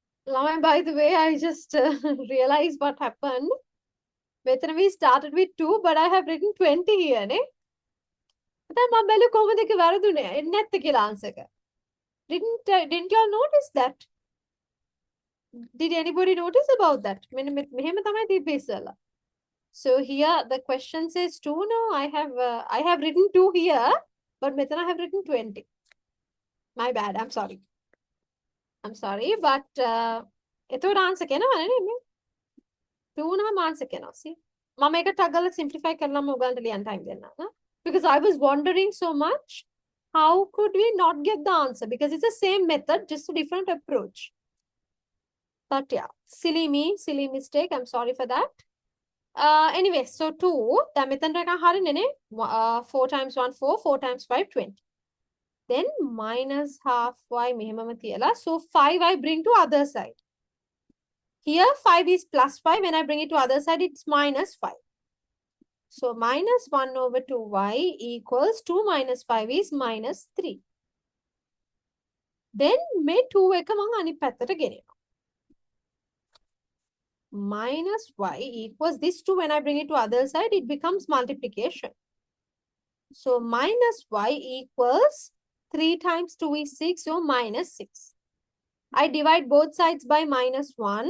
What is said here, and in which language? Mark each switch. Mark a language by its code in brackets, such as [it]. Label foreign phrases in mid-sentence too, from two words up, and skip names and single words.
[en] By the way, I just realized what happened. We started with 2, but I have written 20 here, ne? [si] දැන් මම බැලුවේ කොහොමද ඒක වැරදුනේ? එන්නේ නැත්te කියලා answer එක. [en] Didn't y'all notice that? Did anybody notice about that? [si] මෙහෙම තමයි තිබ්බේ ඉස්සෙල්ලා. [en] So here the question says 2. No, I have written 2 here, but මෙතන I have written 20. My bad. I'm sorry. But [si] එතකොට answer කෙනවනේ නේ? 2 නම් answer කෙනවා. See? මම ඒක ටග් ගාලා simplify කරලාම ඔයගලන්ට ලියන්න time දෙන්නම්. [en] Because I was wondering so much, how could we not get the answer? Because it's the same method, just a different approach. But yeah, silly me, silly mistake. I'm sorry for that. Anyway, so 2, the method 4 times 1, 4, 4 times 5, 20. Then minus half y [si] මෙහෙමම තියලා. [en] So 5 I bring to other side. Here 5 is plus 5. When I bring it to other side, it's minus 5. So minus 1 over 2y equals 2 minus 5 is minus 3. [si] Then මේ 2 එක මම අනිත් පැත්තට ගෙනියනවා. [en] Minus y equals this 2. When I bring it to other side, it becomes multiplication. So minus y equals 3 times 2 is 6, so minus 6. I divide both sides by minus 1.